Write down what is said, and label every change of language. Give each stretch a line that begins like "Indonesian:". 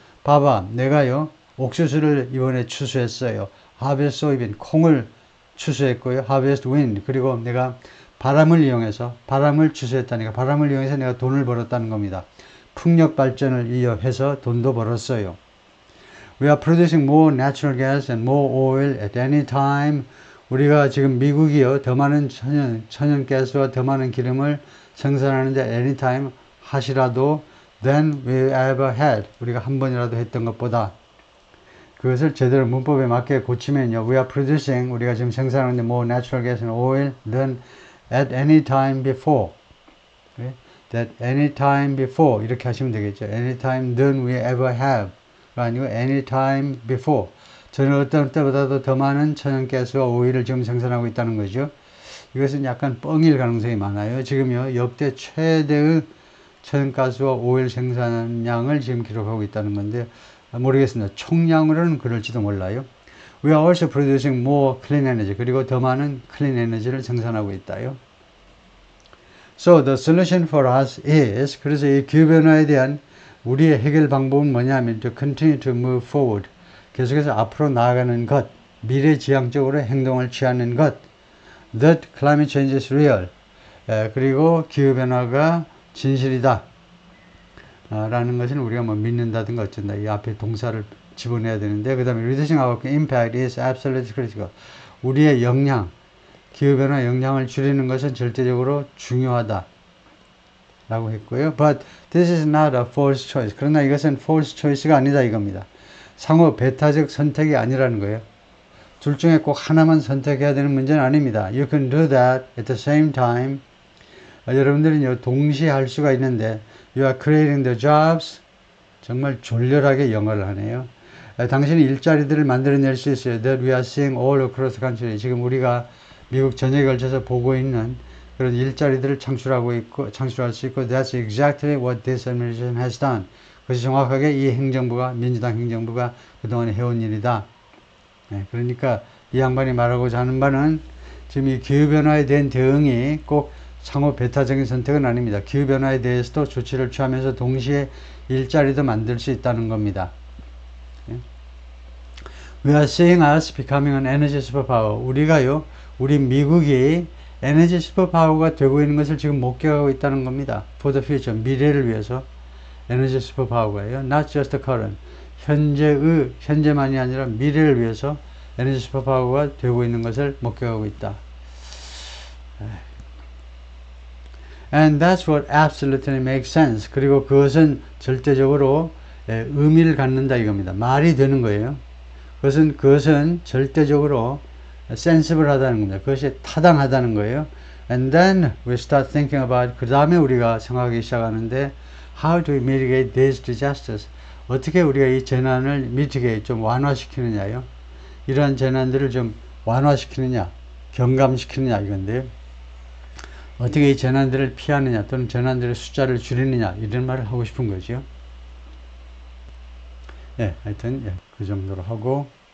Korean: 봐봐, 내가요 옥수수를 이번에 추수했어요.
English: Harvest soybean,
Korean: 콩을 추수했고요.
English: Harvest wind,
Korean: 그리고 내가 바람을 이용해서 바람을 추수했다니까 바람을 이용해서 내가 돈을 벌었다는 겁니다. 풍력 발전을 이용해서 돈도 벌었어요.
English: We are producing more natural gas and more oil at any time.
Korean: 우리가 지금 미국이요 더 많은 천연가스와 더 많은 기름을 생산하는데 anytime 하시라도
English: than we ever had.
Korean: 우리가 한 번이라도 했던 것보다. 그것을 제대로 문법에 맞게 고치면요.
English: We are producing,
Korean: 우리가 지금 생산하는데
English: more natural gas and oil than at any time before. That any time before
Korean: 이렇게 하시면 되겠죠.
English: Any time than we ever have.
Korean: 아니고
English: any time before.
Korean: 저는 어떤 때보다도 더 많은 천연가스와 오일을 지금 생산하고 있다는 거죠. 이것은 약간 뻥일 가능성이 많아요. 지금요 역대 최대의 천연가스와 오일 생산량을 지금 기록하고 있다는 건데 모르겠습니다. 총량으로는 그럴지도 몰라요.
English: We are also producing more clean energy.
Korean: 그리고 더 많은 clean energy를 생산하고 있다요.
English: So the solution for us is,
Korean: 그래서 이 기후변화에 대한 우리의 해결 방법은 뭐냐면
English: to continue to move forward.
Korean: 계속해서 앞으로 나아가는 것, 미래지향적으로 행동을 취하는 것.
English: That climate change is real.
Korean: 그리고 기후변화가 진실이다. 라는 것은 우리가 뭐 믿는다든가 어쩐다. 이 앞에 동사를 집어내야 되는데, 그 다음에
English: reducing our impact is absolutely critical.
Korean: 우리의 영향, 기후변화 영향을 줄이는 것은 절대적으로 중요하다. 라고 했고요.
English: But this is not a false choice.
Korean: 그러나 이것은
English: false choice
Korean: 가 아니다 이겁니다. 상호 배타적 선택이 아니라는 거예요. 둘 중에 꼭 하나만 선택해야 되는 문제는 아닙니다.
English: You can do that at the same time.
Korean: 여러분들은 동시에 할 수가 있는데
English: You are creating the jobs.
Korean: 정말 졸렬하게 영어를 하네요. 당신이 일자리들을 만들어낼 수 있어요.
English: That we are seeing all across the country.
Korean: 지금 우리가 미국 전역에 걸쳐서 보고 있는 그런 일자리들을 창출할 수 있고
English: That's exactly what this administration has done.
Korean: 그것이 정확하게 이 행정부가, 민주당 행정부가 그동안 해온 일이다. 그러니까 이 양반이 말하고자 하는 바는 지금 이 기후변화에 대한 대응이 꼭 상호 배타적인 선택은 아닙니다. 기후변화에 대해서도 조치를 취하면서 동시에 일자리도 만들 수 있다는 겁니다.
English: We are seeing us becoming an energy superpower.
Korean: 우리 미국이 에너지 슈퍼파워가 되고 있는 것을 지금 목격하고 있다는 겁니다.
English: For the future,
Korean: 미래를 위해서 에너지 슈퍼파워가요.
English: Not just the current.
Korean: 현재만이 아니라 미래를 위해서 에너지 슈퍼파워가 되고 있는 것을 목격하고 있다.
English: And that's what absolutely makes sense.
Korean: 그리고 그것은 절대적으로 의미를 갖는다 이겁니다. 말이 되는 거예요. 그것은 절대적으로 sensible 하다는 겁니다. 그것이 타당하다는 거예요.
English: And then we start thinking about,
Korean: 그 다음에 우리가 생각하기 시작하는데
English: how do we mitigate these disasters?
Korean: 어떻게 우리가 이 재난을 mitigate, 좀 완화시키느냐요. 이러한 재난들을 좀 완화시키느냐, 경감시키느냐 이건데요. 어떻게 이 재난들을 피하느냐 또는 재난들의 숫자를 줄이느냐 이런 말을 하고 싶은 거죠. 하여튼 그 정도로 하고